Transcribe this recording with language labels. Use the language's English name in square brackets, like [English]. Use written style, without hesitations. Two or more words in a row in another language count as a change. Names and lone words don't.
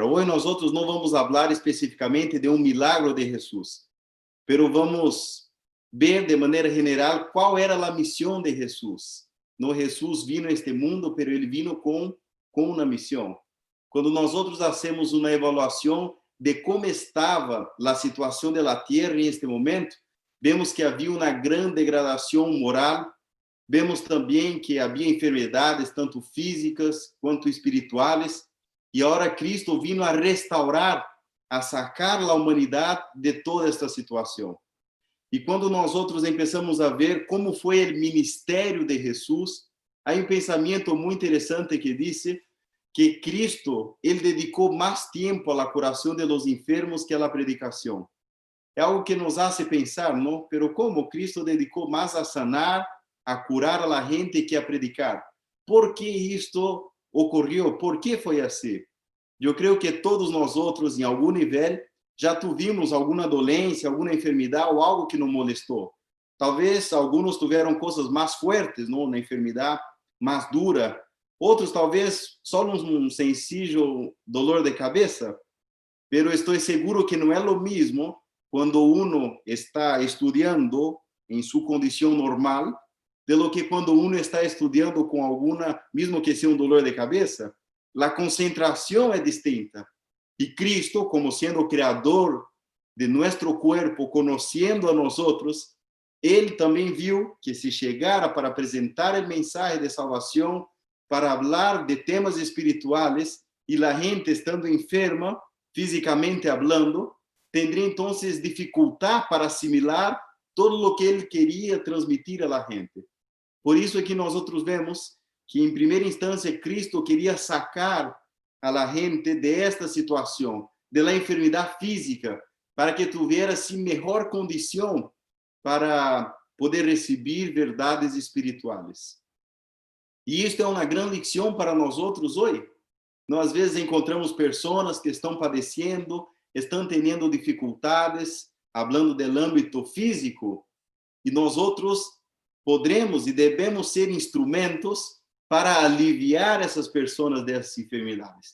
[Spanish] Hoy nosotros no vamos a hablar específicamente de un milagro de Jesús, pero vamos ver de manera general cuál era la misión de Jesús. No, Jesús vino a este mundo, pero Él vino con una misión. Cuando nosotros hacemos una evaluación de cómo estaba la situación de la tierra en este momento, vemos que [Portuguese] havia uma grande degradação moral, vemos também que havia enfermidades, tanto físicas quanto espirituais, e agora Cristo vino a restaurar, a sacar a humanidade de toda esta situação. E quando nós outros começamos a ver como foi o ministério de Jesus, há um pensamento muito interessante que disse que Cristo, ele dedicou mais tempo à curação [Spanish] de los enfermos [Portuguese] que à predicação. [Spanish] É algo que nos hace pensar, ¿no? Pero como Cristo [Portuguese] dedicou mais [Spanish] a sanar, a curar a la gente que a predicar. [Portuguese] ¿Por que isto ocorreu? ¿Por que foi assim? Eu creio que todos nós outros, em algum nível, já tivemos alguma dolência, alguma enfermidade ou algo que nos molestou. Talvez alguns tiveram coisas mais fortes, não, na enfermidade, mais dura. Outros talvez só um [Spanish] sencillo dolor [Portuguese] de cabeça. Pero estou seguro que não é o mesmo quando uno está estudando em sua condição normal, [Spanish] de lo que [Portuguese] quando uno está estudando com alguma, mesmo que seja [Spanish] dolor de [Portuguese] cabeça, a concentração é distinta. E Cristo, como sendo o criador de nosso corpo, conhecendo a nós outros, ele também viu que se chegara para apresentar a mensagem de salvação, para falar de temas espirituais, e a gente estando enferma, fisicamente [Spanish] hablando, tendría entonces dificultad para assimilar todo lo que él quería transmitir a la gente. [Portuguese] Por isso é [Spanish] que nosotros vemos que en primera instancia Cristo quería sacar a la gente de esta situación, de la enfermedad física, para que tuviera assim mejor condición para poder recibir verdades espirituales. [Portuguese] E isto é uma grande lição para nós outros hoje. Nós às vezes encontramos pessoas que estão padecendo, estão tendo dificuldades, falando do âmbito físico, e nós outros podemos e devemos ser instrumentos para aliviar essas pessoas dessas enfermidades.